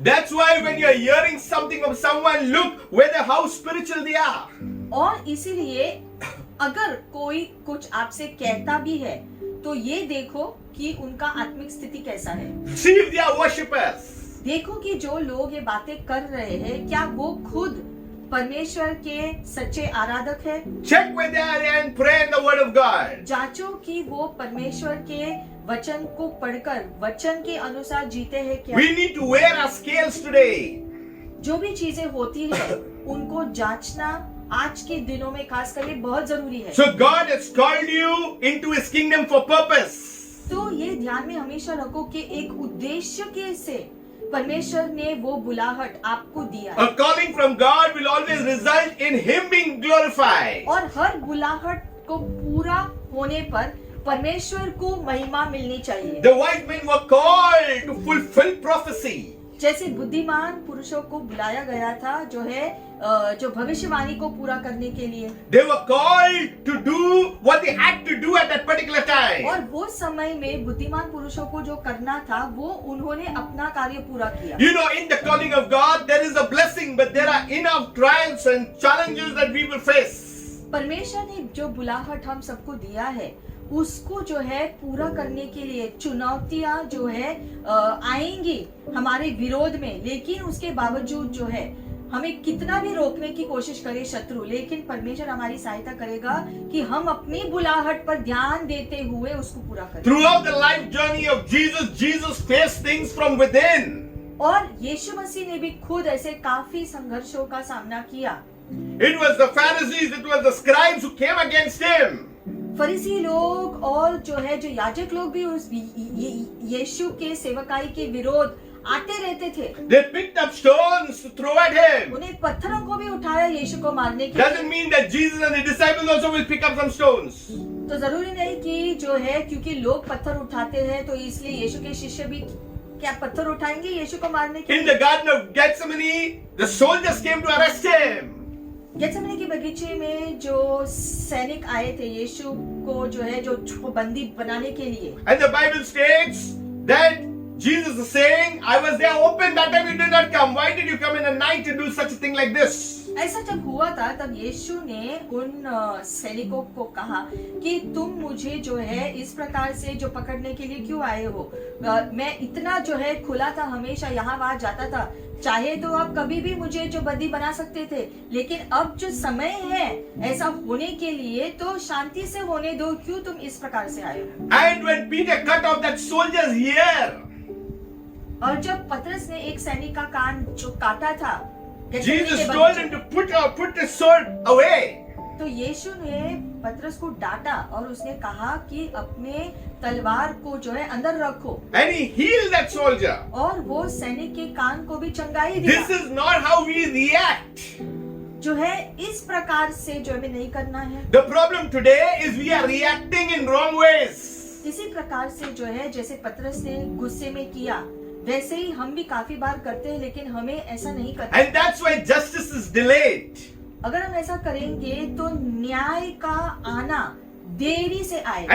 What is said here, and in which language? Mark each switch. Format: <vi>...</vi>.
<en>That's why when you're hearing something of someone, look whether how spiritual they are.</en> <hi>और इसीलिए अगर कोई कुछ आपसे कहता भी है तो ये देखो कि उनका आत्मिक स्थिति कैसा है।</hi> <en>See if they are worshippers.</en> <hi>देखो कि जो लोग ये बातें कर रहे हैं क्या वो खुद परमेश्वर के सच्चे आराधक है।</hi> <en>Check where they are and pray in the word of God.</en> <hi>जांचो कि वो परमेश्वर के वचन को पढ़कर वचन के अनुसार जीते हैं क्या।</hi> <en>We need to wear our scales today.</en> <hi>जो भी चीजें होती है उनको जांचना आज के दिनों में खास करके बहुत जरूरी है।</hi> <en>So God has called you into His kingdom for purpose.</en> <hi>तो ये ध्यान में हमेशा रखो कि एक उद्देश्य के से परमेश्वर ने वो बुलाहट आपको दिया है।</hi> <en>A calling from God will always result in Him being glorified.</en> <hi>और हर बुलाहट को पूरा होने पर परमेश्वर को महिमा मिलनी चाहिए।</hi> <en>The wise men were called to fulfill prophecy.</en> <hi>जैसे बुद्धिमान पुरुषों को बुलाया गया था जो भविष्यवाणी को पूरा करने के लिए।</hi> <en>They were called to do what they had to do at that particular time.</en> <hi>और वो समय में बुद्धिमान पुरुषों को जो करना था वो उन्होंने अपना कार्य पूरा किया।</hi> <en>You know, in the calling of God, there is a blessing, but there are enough trials and challenges that we will face.</en> <hi>परमेश्वर ने जो बुलाहट हम सबको दिया है उसको जो है पूरा करने के लिए चुनौतियां जो है आएंगी हमारे विरोध में, लेकिन उसके बावजूद जो है हमें कितना भी रोकने की कोशिश करे शत्रु, लेकिन परमेश्वर हमारी सहायता करेगा कि हम अपनी बुलाहट पर ध्यान देते हुए उसको पूरा करें।</hi> <en>Throughout the life journey of Jesus, Jesus faced things from within.</en> <hi>और यीशु मसीह ने भी खुद ऐसे काफी संघर्षों का सामना किया।</hi> <en>It was the Pharisees, it was the scribes who came against him.</en> <hi>फरीसी लोग और जो याजक लोग भी उस यीशु के सेवकाई के विरोध आते रहते थे।</hi> <en>They picked up stones to throw at him.</en> <hi>उन्हें पत्थरों को भी उठाया यीशु को मारने के लिए।</hi> <en>Doesn't mean that Jesus and the disciples also will pick up some stones.</en> <hi>तो जरूरी नहीं कि जो है क्योंकि लोग पत्थर उठाते हैं तो इसलिए यीशु के शिष्य भी क्या पत्थर उठाएंगे यीशु को मारने के लिए।</hi> <en>In the Garden of Gethsemane, the soldiers came to arrest him.</en> <hi>Gethsemane के बगीचे में जो सैनिक आए थे यीशु को जो बंदी बनाने के लिए।</hi> <en>And the Bible states that Jesus is saying, I was there open, that time you did not come. Why did you come in the night to do such a thing like this?</en> <hi>ऐसा जब हुआ था तब यीशु ने उन सैनिकों को कहा कि तुम मुझे जो है इस प्रकार से जो पकड़ने के लिए क्यों आए हो। मैं इतना जो है खुला था, हमेशा यहाँ वहाँ जाता था, चाहे तो आप कभी भी मुझे जो बंदी बना सकते थे, लेकिन अब जो समय है ऐसा होने के लिए तो शांति से होने दो, क्यों तुम इस प्रकार से आए हो।</hi> <en>And when Peter cut off that soldier's ear,</en> <hi>और जब पतरस ने एक सैनिक का कान जो काटा था,</hi> <en>Jesus told him to put his sword away.</en> <hi>तो यीशु ने पतरस को डांटा और उसने कहा कि अपने तलवार को जो है अंदर रखो।</hi> <en>And he healed that soldier.</en> <hi>और वो सैनिक के कान को भी चंगाई दिया।</hi> <en>This is not how we react.</en> <hi>जो है इस प्रकार से जो हमें नहीं करना है।</hi> <en>The problem today is we are reacting in wrong ways.</en> <hi>इसी प्रकार से जो है जैसे पतरस ने गुस्से में किया वैसे ही हम भी काफी बार करते हैं, लेकिन हमें ऐसा नहीं करना।</hi> <en>And that's why justice is delayed.</en> <hi>अगर हम ऐसा करेंगे तो न्याय का आना देरी से आएगा।</hi>